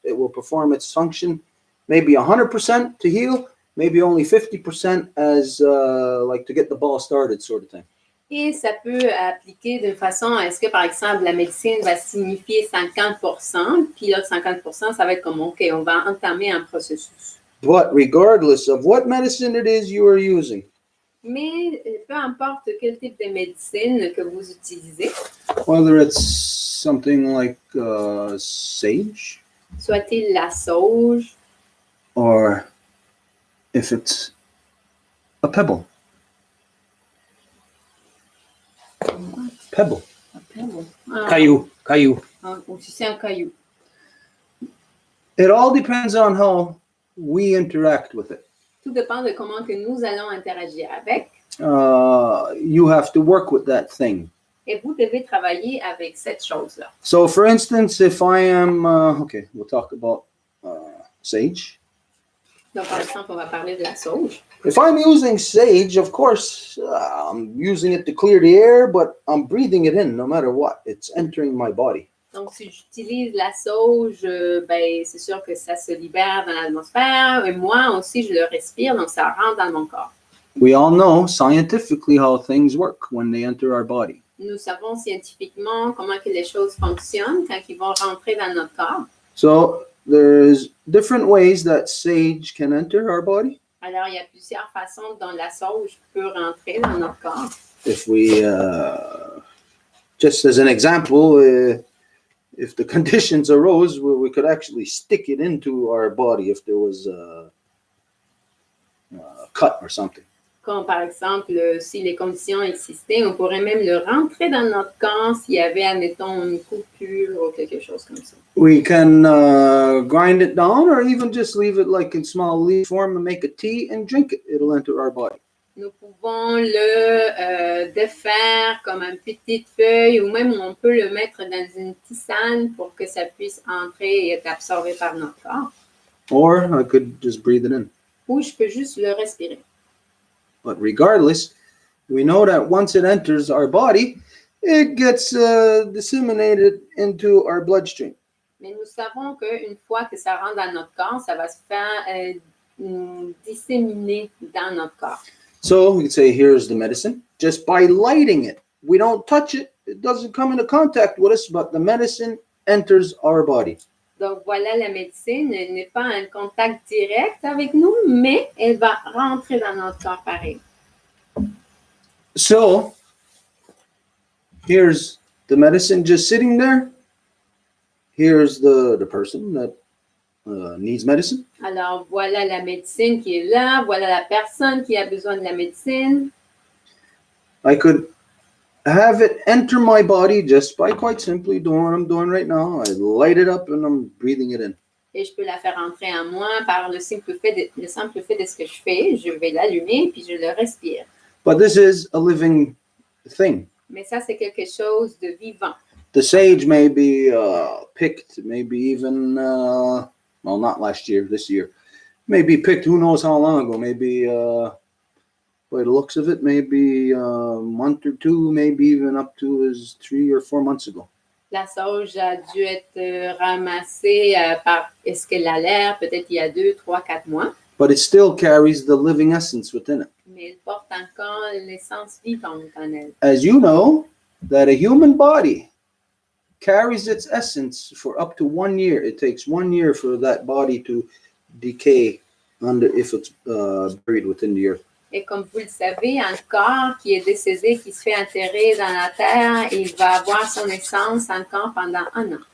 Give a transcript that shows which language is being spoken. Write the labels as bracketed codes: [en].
[en] It will perform its function maybe 100% to heal, maybe only 50% as like to get the ball started sort of thing. [fr] Et ça peut appliquer de façon à ce que, par exemple, la médecine va signifier 50%, puis l'autre 50%, ça va être comme, OK, on va entamer un processus. [en] But regardless of what medicine it is you are using, [fr] Mais peu importe quel type de médecine que vous utilisez, [en] whether it's something like sage, [fr] soit-il la sauge, [en] or if it's a pebble. Pebble. Caillou. [fr] Ou si c'est un caillou. [en] It all depends on how we interact with it. [fr] Tout dépend de comment que nous allons interagir avec. [en] You have to work with that thing. [fr] Et vous devez travailler avec cette chose-là. [en] So, for instance, if I am, we'll talk about sage. [fr] Donc, par exemple, on va parler de la sauge. [en] If I'm using sage, of course, I'm using it to clear the air, but I'm breathing it in no matter what. It's entering my body. [fr] Donc, si j'utilise la sauge, c'est sûr que ça se libère dans l'atmosphère. Et moi aussi, je le respire, donc ça rentre dans mon corps. [en] We all know scientifically how things work when they enter our body. [fr] Nous savons scientifiquement comment que les choses fonctionnent quand ils vont rentrer dans notre corps. [en] So there's different ways that sage can enter our body. [fr] Alors, il y a plusieurs façons dont la sauge peut rentrer dans notre corps. [en] If we, just as an example, if the conditions arose, we could actually stick it into our body if there was a cut or something. [fr] Comme par exemple, si les conditions existaient, on pourrait même le rentrer dans notre corps s'il y avait, admettons, une coupure ou quelque chose comme ça. [en] We can grind it down or even just leave it like in small leaf form and make a tea and drink it. It'll enter our body. [fr] Nous pouvons le défaire comme une petite feuille ou même on peut le mettre dans une tisane pour que ça puisse entrer et être absorbé par notre corps. [en] Or I could just breathe it in. [fr] Ou je peux juste le respirer. [en] But regardless, we know that once it enters our body, it gets disseminated into our bloodstream. [fr] Mais nous savons qu'une fois que ça rentre dans notre corps, ça va se faire disséminer dans notre corps. [en] So we could say, here's the medicine. Just by lighting it, we don't touch it. It doesn't come into contact with us, but the medicine enters our body. [fr] Donc voilà, la médecine, elle n'est pas en contact direct avec nous, mais elle va rentrer dans notre corps pareil. [en] So here's the medicine just sitting there. Here's the person that needs medicine. [fr] Alors voilà la médecine qui est là, voilà la personne qui a besoin de la médecine. [en] I could have it enter my body just by quite simply doing what I'm doing right now. I light it up and I'm breathing it in. [fr] Et je peux la faire entrer en moi par le simple fait de ce que je fais. Je vais l'allumer puis je le respire. [en] But this is a living thing. [fr] Mais ça, c'est quelque chose de vivant. [en] The sage may be picked, maybe even, well, not last year, this year. Maybe picked who knows how long ago, maybe, by the looks of it, maybe a month or two, maybe even up to as 3 or 4 months ago. [fr] La sauge a dû être ramassée par, est-ce qu'elle a l'air, peut-être il y a 2, 3, 4 mois. [en] But it still carries the living essence within it. [fr] Mais elle porte encore l'essence vivante en elle. [en] As you know, that a human body carries its essence for up to 1 year. It takes 1 year for that body to decay if it's buried within the earth. [fr] Et comme vous le savez, un corps qui est décédé, qui se fait enterrer dans la terre, il va avoir son essence encore pendant 1 an.